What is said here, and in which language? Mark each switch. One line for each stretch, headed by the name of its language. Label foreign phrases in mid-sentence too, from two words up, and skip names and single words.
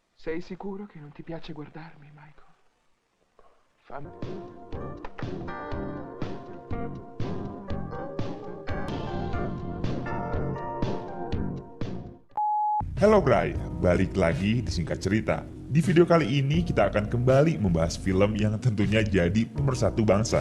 Italian: Sei sicuro che non ti piace guardarmi, Michael? Fammi...
Indonesian: Hello Bray, balik lagi di Singkat Cerita. Di video kali ini kita akan kembali membahas film yang tentunya jadi pemersatu bangsa.